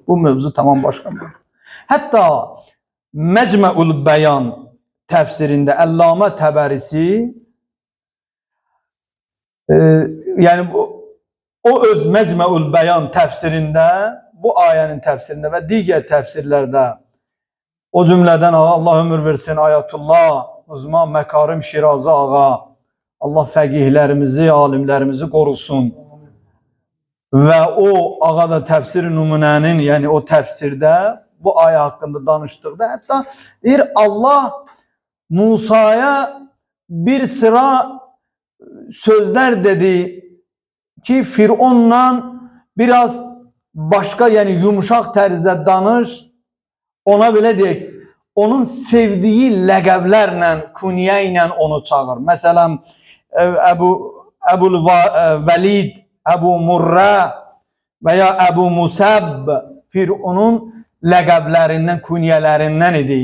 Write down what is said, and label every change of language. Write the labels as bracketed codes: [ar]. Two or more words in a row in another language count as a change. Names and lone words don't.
[az] Bu mövzu tamam başqa mövzu. Hətta Məcməul Bəyan təfsirində Əllamə Təbərisi yəni o öz Məcməul Bəyan təfsirində, bu ayənin təfsirində və digər təfsirlərdə o cümlədən Allah ömür versin Ayətullah Uzman Məkarim Şirazi ağa, Allah fəqihlərimizi, alimlərimizi qorusun. Və o ağa da təfsir nümunənin, yəni o təfsirdə bu ayə haqqında danışdıqda, hətta deyir Allah Musa'ya bir sıra sözler dedi ki Firon'la [tr] biraz başka, yani yumuşak [az] tərzdə danış, ona belə deyək, onun sevdiği ləqəblərlə, kuniyə ilə onu çağır. Məsələn, Əbul Vəlid, Əbu Murrə və ya Əbu Musəbb Fironun ləqəblərindən, kuniyələrindən idi.